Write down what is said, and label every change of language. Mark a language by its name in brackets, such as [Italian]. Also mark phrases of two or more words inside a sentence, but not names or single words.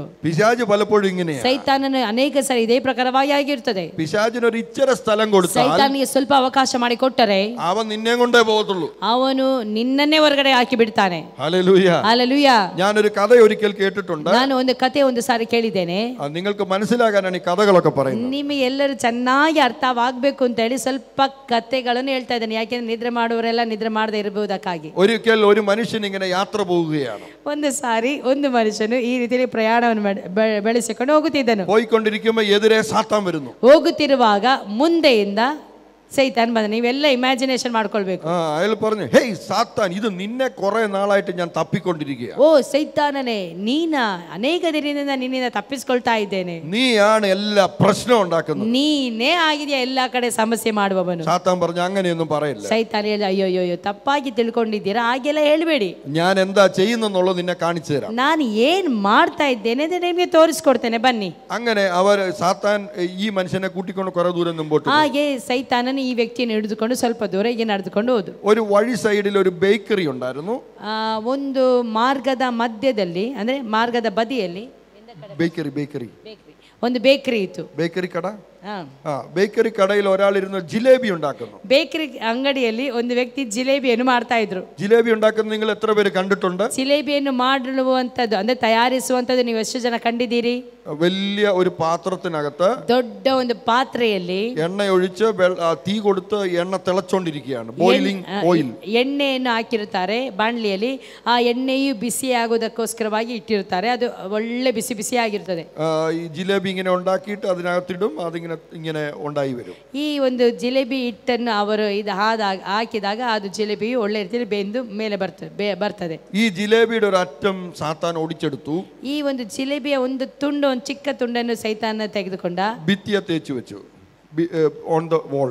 [Malayalam] പിശാച് പലപ്പോഴും ഇങ്ങനെയാണ്. [Kannada] ಸೈತಾನನು ಅನೇಕ ಸರಿ ಇದೇ ಪ್ರಕಾರವಾಗಿ ಆಗಿರುತ್ತದೆ. [Malayalam] പിശാചിന് ഒരു ഇച്ചിരി സ്ഥലം കൊടുത്താൽ, [Kannada] ಸೈತಾನಿಗೆ ಸ್ವಲ್ಪ ಅವಕಾಶ ಮಾಡಿ ಕೊಟ್ಟರೆ [Malayalam] അവൻ നിന്നെ കൊണ്ടേ പോകത്തുള്ളൂ. [Kannada] ಅವನು ನಿನ್ನನ್ನೇ ಹೊರಗಡೆ ಹಾಕಿ ಬಿಡ್ತಾನೆ. [Malayalam] ഹല്ലേലൂയ. [Kannada] ಹಲ್ಲೆಲೂಯಾ. [Malayalam] ഞാനൊരു കഥ ഒരിക്കൽ കേട്ടിട്ടുണ്ട്. [Kannada] ನಾನು ಒಂದು ಕತೆ ಒಂದು ಸಾರಿ ಕೇಳಿದ್ದೇನೆ. [Malayalam] നിങ്ങൾക്ക് മനസ്സിലാകാനാണ് ഈ കഥകളൊക്കെ പറയുന്നത്. [Kannada] ನಿಮಗೆ ಎಲ್ಲರೂ ಚೆನ್ನಾಗಿ ಅರ್ಥವಾಗಬೇಕು ಅಂತ ಹೇಳಿ ಸ್ವಲ್ಪ ಕತೆಗಳನ್ನು ಹೇಳ್ತಾ ಇದ್ದೇನೆ. ಯಾಕೆಂದ್ರೆ ನಿದ್ರೆ ಮಾಡುವವರೆಲ್ಲ ನಿದ್ರೆ ಮಾಡದೇ ಇರಬಹುದಕ್ಕಾಗಿ. [Malayalam] ഒരിക്കൽ ഒരു മനുഷ്യൻ ഇങ്ങനെ യാത്ര പോവുകയാണ്. [Kannada] ಒಂದು ಸಾರಿ ಒಂದು ಮನುಷ್ಯನು ಈ ರೀತಿಯಲ್ಲಿ ಪ್ರಯಾಣವನ್ನು ಬೆಳೆಸಿಕೊಂಡು ಹೋಗುತ್ತಿದ್ದನು. [Malayalam] പോയിക്കൊണ്ടിരിക്കുമ്പോൾ എതിരെ സാത്താൻ വരുന്നു. [Kannada] ಹೋಗುತ್ತಿರುವಾಗ ಮುಂದೆಯಿಂದ ಸೈತಾನ್ ಬಂದ. ನೀವೆಲ್ಲ ಇಮ್ಯಾಜಿನೇಷನ್ ಮಾಡ್ಕೊಳ್ಬೇಕು. [Malayalam] അയാൾ പറഞ്ഞു, ഹേയ് സാത്താൻ, ഇത് നിന്നെ കുറെ നാളായിട്ട് ഞാൻ തപ്പിക്കൊണ്ടിരിക്കുക. [Kannada] ಓ ಸೈತಾನನೇ, ನೀನ ಅನೇಕ ದಿನದಿಂದ ನಿನ್ನಿಂದ ತಪ್ಪಿಸ್ಕೊಳ್ತಾ ಇದ್ದೇನೆ. [Malayalam] നീയാണ് എല്ലാ പ്രശ്നം ഉണ്ടാക്കുന്നത്. [Kannada] ನೀನೇ ಆಗಿದೆಯಾ ಎಲ್ಲಾ ಕಡೆ ಸಮಸ್ಯೆ ಮಾಡುವವನು. [Malayalam] സാത്താൻ പറഞ്ഞു, അങ്ങനെയൊന്നും പറയില്ല. [Kannada] ಸೈತಾನ್ ಹೇಳಿ, ಅಯ್ಯೋ ತಪ್ಪಾಗಿ ತಿಳ್ಕೊಂಡಿದ್ದೀರಾ, ಹಾಗೆಲ್ಲ ಹೇಳ್ಬೇಡಿ. [Malayalam] ഞാൻ എന്താ ചെയ്യുന്നെന്നുള്ളത് നിന്നെ കാണിച്ചു തരാം. [Kannada] ನಾನು ಏನ್ ಮಾಡ್ತಾ ಇದ್ದೇನೆ ಅಂತ ನಿಮಗೆ ತೋರಿಸ್ಕೊಡ್ತೇನೆ, ಬನ್ನಿ. [Malayalam] അങ്ങനെ അവർ സാത്താൻ ഈ മനുഷ്യനെ കൂട്ടിക്കൊണ്ട് കുറെ ദൂരം മുമ്പോട്ട്. [Kannada] ಹಾಗೆ ಸೈತಾನನು ಈ ವ್ಯಕ್ತಿಯನ್ನು ಹಿಡಿದುಕೊಂಡು ಸ್ವಲ್ಪ ದೂರ ಹೀಗೆ ನಡೆದುಕೊಂಡು ಹೋದು. [Malayalam] ഒരു വഴി സൈഡിൽ ഒരു ബേക്കറി ഉണ്ടായിരുന്നു. [Kannada] ಒಂದು ಮಾರ್ಗದ ಮಧ್ಯದಲ್ಲಿ, ಅಂದ್ರೆ ಮಾರ್ಗದ ಬದಿಯಲ್ಲಿ [Malayalam] ബേക്കറി [Kannada] ಒಂದು ಬೇಕರಿ ಇತ್ತು. [Malayalam] ബേക്കറി കട. ബേക്കറി കടയിൽ ഒരാളിരുന്ന് ജിലേബി ഉണ്ടാക്കുന്നു. [Kannada] ಬೇಕರಿ ಅಂಗಡಿಯಲ್ಲಿ ಒಂದು ವ್ಯಕ್ತಿ ಜಿಲೇಬಿಯನ್ನು ಮಾಡ್ತಾ ಇದ್ರು. [Malayalam] ಜಿಲೇಬಿ ഉണ്ടാക്കുന്നത് നിങ്ങൾ എത്ര പേര് കണ്ടിട്ടുണ്ട്? [Kannada] ಜಿಲೇಬಿಯನ್ನು ಮಾಡುವಂತದ್ದು ಅಂದ್ರೆ ತಯಾರಿಸುವಂತದ್ದು ನೀವು ಎಷ್ಟು ಜನ ಕಂಡಿದ್ದೀರಿ? [Malayalam] വലിയ ഒരു പാത്രത്തിനകത്ത് [Kannada] ದೊಡ್ಡ ಒಂದು ಪಾತ್ರೆಯಲ್ಲಿ [Malayalam] എണ്ണ ഒഴിച്ച് തീ കൊടുത്ത് എണ്ണ തിളച്ചോണ്ടിരിക്കുകയാണ്. [English] boiling oil. [Kannada] ಎಣ್ಣೆಯನ್ನು ಹಾಕಿರುತ್ತಾರೆ ಬಾಣಲಿಯಲ್ಲಿ. ಆ ಎಣ್ಣೆಯು ಬಿಸಿ ಆಗೋದಕ್ಕೋಸ್ಕರವಾಗಿ ಇಟ್ಟಿರುತ್ತಾರೆ. ಅದು ಒಳ್ಳೆ ಬಿಸಿ ಬಿಸಿ ಆಗಿರ್ತದೆ. [Malayalam] ഈ ಜಿಲೇಬಿ ഇങ്ങനെ ഉണ്ടാക്കിയിട്ട് അതിനകത്തിടും. അതിങ്ങനെ ഇങ്ങനെ ഉണ്ടായി വരും. [Kannada] ಈ ಒಂದು ಜಿಲೇಬಿ ಹಿಟ್ಟನ್ನು ಅವರು ಇದು ಹಾಕಿದಾಗ ಅದು ಜಿಲೇಬಿಯು ಒಳ್ಳೆ ರೀತಿಯಲ್ಲಿ ಬೆಂದು ಮೇಲೆ ಬರ್ತದೆ. [Malayalam] ಈ ಜಿಲೇಬಿയുടെ ഒരു അറ്റം സാത്താൻ ഒടിച്ചെടുത്തു. [Kannada] ಈ ಒಂದು ಜಿಲೇಬಿಯ ಒಂದು ತುಂಡು, ಒಂದು ಚಿಕ್ಕ ತುಂಡನ್ನು ಸೈತಾನ ತೆಗೆದುಕೊಂಡ [Malayalam] ഭിത്തിയെ തേച്ചു വെച്ചു [English] on the wall.